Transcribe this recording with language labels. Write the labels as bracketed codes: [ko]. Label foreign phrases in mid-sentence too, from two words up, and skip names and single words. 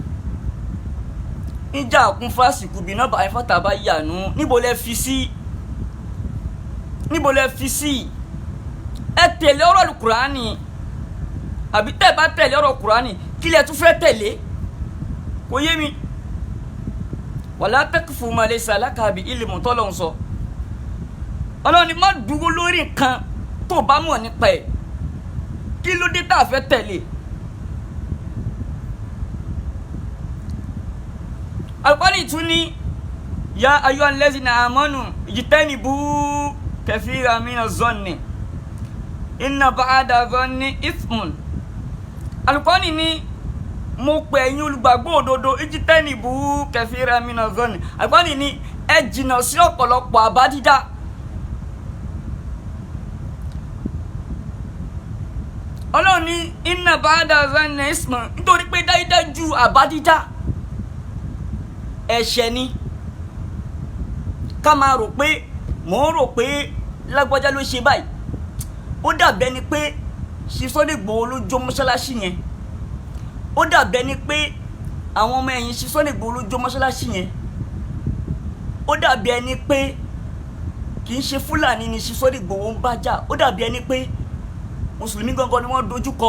[yo] Níjà kún fásitì bí náà báyìí fàtà bá yànú, níbo lẹ fi sí, níbo lẹ fi sí. Ẹ tẹ̀lé ọ̀rọ̀ Al-Qur'ani, àbí tẹ́ bá tẹ̀lé ọ̀rọ̀ Qur'ani kí lẹ tún fẹ́ tẹ̀lé? Kò yé mi. [ar] ولا تقف ما ليس لك به علم tọ́lọ́hun sọ. [yo] Ọlọ́run ni má dúró lórí nǹkan tó bá mọ̀ nípa ẹ̀. [ar] Kí ló dé tá a fẹ́ tẹ̀lé? Al-Qur'ani tún ní يا أيها الذين آمنوا اجتنبوا كثيرا من الظن إن بعض الظن إثم. [yo] Al-Qur'ani ní mo pè ẹ̀yin olùgbàgbọ́ òdodo [ar] اجتنبوا كثيرا من الظن. [yo] Al-Qur'ani ní ẹ jìnnà sí ọ̀pọ̀lọpọ̀ àbá dídá. Ọlọ́run ní [ar] إن بعض الظن إثم, [yo] nítorí pé dájúdájú àbá dídá ẹ̀ṣẹ̀ ni. Ká máa rò pé mò ń rò pé lágbájá ló ṣe báyìí, ó dàbẹ́ ni pé Chief Sunday Igboho ló jó mọ́ṣáláṣí yẹn, ó dàbẹ́ ni pé àwọn ọmọ ẹ̀yìn Chief Sunday Igboho ló jó mọ́ṣáláṣí yẹn, ó dàbí ẹni pé kì í ṣe Fúlàní ni Chief Sunday Igboho ń bá jà, ó dàbí ẹni pé mùsùlùmí gangan ni wọ́n dojú kọ.